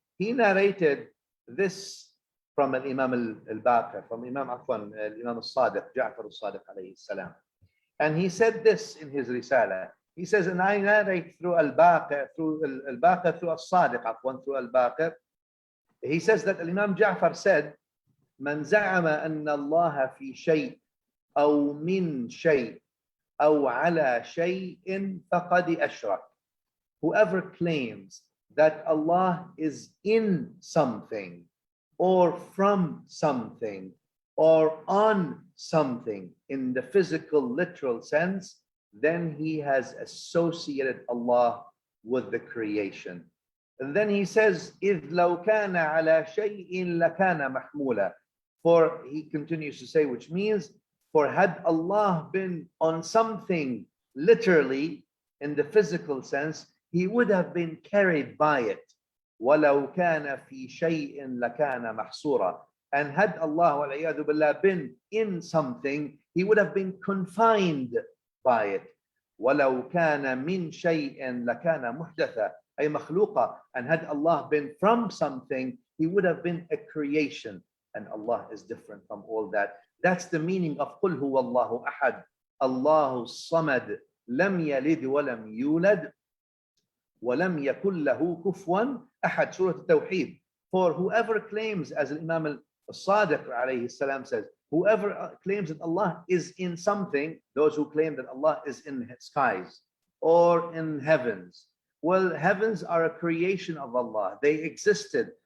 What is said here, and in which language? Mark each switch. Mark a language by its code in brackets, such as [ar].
[en] He narrated this from Imam al-Baqir, from Imam Imam al-Sadiq, Ja'far al-Sadiq alayhi salam. And he said this in his Risala. He says, and I narrate through al-Baqir, through al-Sadiq, through al-Baqir. He says that Imam Ja'far said, [ar] من زعم أن الله في شيء أو من شيء أو على شيء فقد أشرك. [en] Whoever claims that Allah is in something, or from something, or on something in the physical, literal sense, then he has associated Allah with the creation. And then he says, [ar] إذ لو كان على شيء لكان محمولا. [en] For he continues to say, which means, for had Allah been on something literally in the physical sense, he would have been carried by it. [ar] وَلَوْ كَانَ فِي شَيْءٍ لَكَانَ مَحْصُورًا. [en] And had Allah [ar] وَالْعِيَاذُ بِاللَّهِ [en] been in something, he would have been confined by it. [ar] وَلَوْ كَانَ مِنْ شَيْءٍ لَكَانَ مُحْدَثًا أي مخلوقا. [en] And had Allah been from something, he would have been a creation. And Allah is different from all that. That's the meaning of [ar] قُلْ هُوَ اللَّهُ أَحَدٌ اللَّهُ الصَّمَدُ لَمْ يَلِدْ وَلَمْ يُولَدْ وَلَمْ يَكُنْ لَهُ كُفُوًا أَحَدٌ. [en] Surah Al-Tawheed. For whoever claims, as Imam al-Sadiq alayhi salam says, whoever claims that Allah is in something, those who claim that Allah is in the skies or in heavens. Well, heavens are a creation of Allah. They existed.